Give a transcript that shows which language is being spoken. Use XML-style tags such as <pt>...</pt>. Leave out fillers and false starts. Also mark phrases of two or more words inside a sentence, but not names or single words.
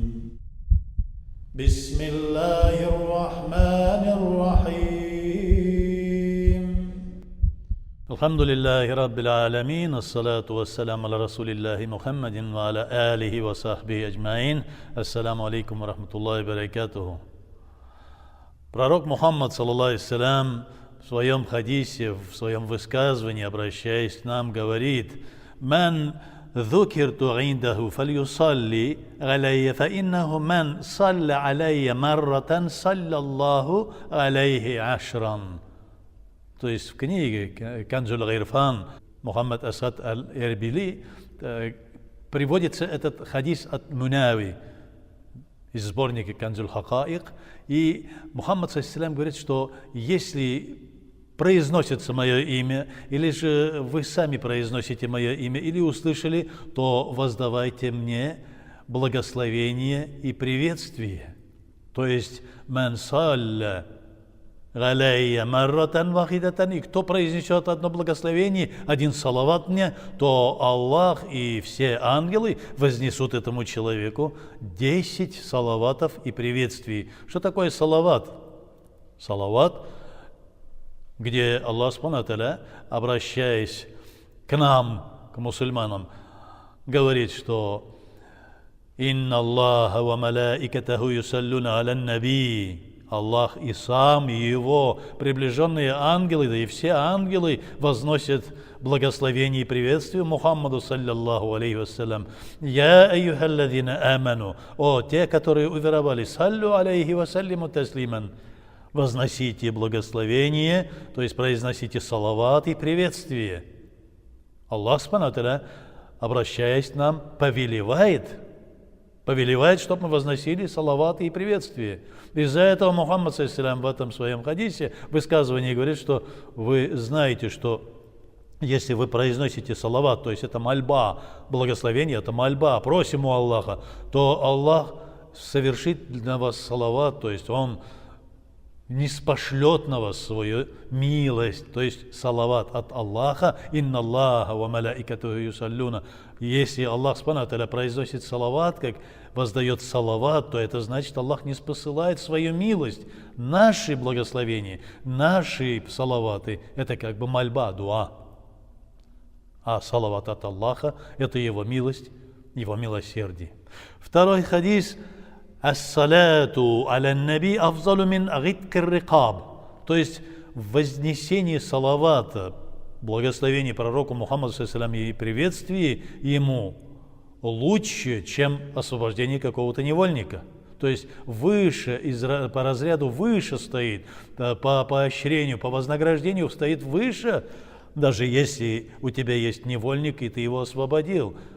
<ar>بسم الله الرحمن الرحيم. الحمد لله رب العالمين. الصلاة والسلام على رسول الله محمد وعلى آله وصحبه أجمعين. السلام عليكم ورحمة الله وبركاته.</ar> <ru>Пророк Мухаммад,</ru> <ar>صلى الله عليه</ar> <ru>в своем хадисе, в своем высказывании, обращаясь к нам, говорит:</ru> <ar>«Ман ذكرت عنده فليصلي علي فإنه من صلى علي مرة صلى الله عليه عشرا».</ar> <ru>То есть в книге Канзуль Гайрфан Мухаммад Асад аль-Эрбили приводится этот хадис от Мунави из сборника Канзуль Хакаик. И Мухаммад ﷺ говорит, что если произносится мое имя, или же вы сами произносите мое имя, или услышали, то воздавайте мне благословение и приветствие. То есть</ru> <ar>«من صلى علي مرة واحدة»,</ar> <ru>и кто произнесет одно благословение, один салават мне, то Аллах и все ангелы вознесут этому человеку 10 салаватов и приветствий. Что такое салават? Салават, где Аллах</ru> <ar>سبحانه وتعالى,</ar> <ru>обращаясь к нам, к мусульманам, говорит, что</ru> <ar>«إن الله وملائكته يصلون على النبي».</ar> <ru>Аллах и сам, и его приближенные ангелы, да и все ангелы возносят благословение и приветствие Мухаммаду,</ru> <ar>صلى الله عليه وسلم. «يا أيها الذين آمنوا».</ar> <ru>О, те, которые уверовали,</ru> <ar>صلوا عليه وسلموا تسليما.</ar> <ru>Возносите благословение, то есть произносите салават и приветствие.</ru> <ar>الله سبحانه وتعالى,</ar> <ru>обращаясь к нам, повелевает, чтобы мы возносили салаваты и приветствие. Из-за этого Мухаммад ﷺ в этом своем хадисе, высказывании говорит, что вы знаете, что если вы произносите салават, то есть это мольба, благословение, это мольба, просим у Аллаха, то Аллах совершит для вас салават, то есть Он ниспошлет на вас свою милость, то есть салават от Аллаха.</ru> <ar>«إن الله وملائكته يصلون».</ar> <ru>Если Аллах</ru> <ar>سبحانه وتعالى</ar> <ru>произносит салават, как воздает салават, то это значит, Аллах не спосылает свою милость. Наши благословения, наши салаваты – это как бы мольба, дуа. А салават от Аллаха – это Его милость, Его милосердие. Второй хадис –</ru> <ar>«الصلاة على النبي أفضل من عتق الرقاب».</ar> <ru>То есть вознесение салавата, благословение пророку Мухаммаду ﷺ и приветствие ему лучше, чем освобождение какого-то невольника. То есть выше, по разряду выше стоит, по поощрению, по вознаграждению стоит выше, даже если у тебя есть невольник, и ты его освободил.</ru>